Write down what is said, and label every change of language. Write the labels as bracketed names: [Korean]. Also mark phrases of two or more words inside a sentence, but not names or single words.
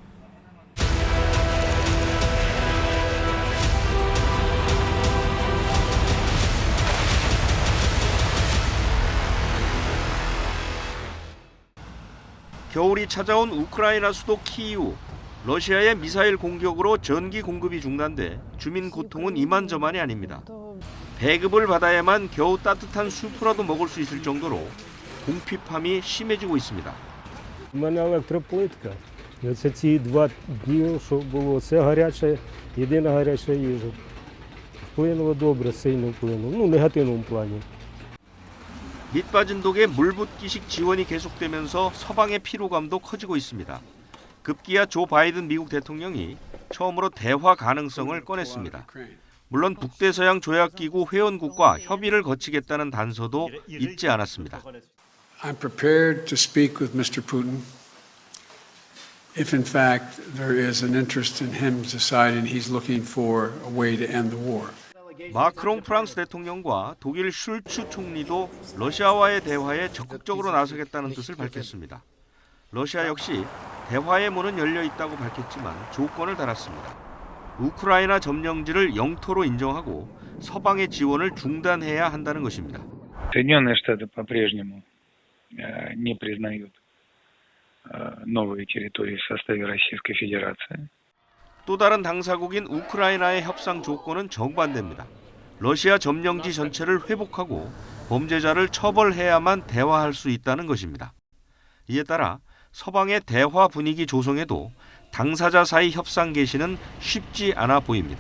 [Korean] 겨울이 찾아온 우크라이나 수도 키이우. 러시아의 미사일 공격으로 전기 공급이 중단돼 주민 고통은 이만저만이 아닙니다. 배급을 받아야만 겨우 따뜻한 수프라도 먹을 수 있을 정도로 공피팜이 심해지고 있습니다. [Ukrainian] У мене електроплитка. І оце ці 2 дні, що було, це гаряча, єдина гаряча їжа. Вплинуло добре, сильно вплинуло. В негативному плані. [Korean] 밑 빠진 독에 물붓기식 지원이 계속되면서 서방의 피로감도 커지고 있습니다. 급기야 조 바이든 미국 대통령이 처음으로 대화 가능성을 꺼냈습니다. 물론 북대서양 조약기구 회원국과 협의를 거치겠다는 단서도 잊지 않았습니다. [English] I'm prepared to speak with Mr. Putin if in fact there is an interest in him deciding he's looking for a way to end the war. [Korean] 마크롱 프랑스 대통령과 독일 슐츠 총리도 러시아와의 대화에 적극적으로 나서겠다는 뜻을 밝혔습니다. 러시아 역시 대화의 문은 열려 있다고 밝혔지만 조건을 달았습니다. 우크라이나 점령지를 영토로 인정하고 서방의 지원을 중단해야 한다는 것입니다. [Russian] Соединенные Штаты по-прежнему не признают новые территории в составе Российской Федерации. [Korean] 또 다른 당사국인 우크라이나의 협상 조건은 정반대입니다. 러시아 점령지 전체를 회복하고 범죄자를 처벌해야만 대화할 수 있다는 것입니다. 이에 따라 서방의 대화 분위기 조성에도 당사자 사이 협상 개시는 쉽지 않아 보입니다.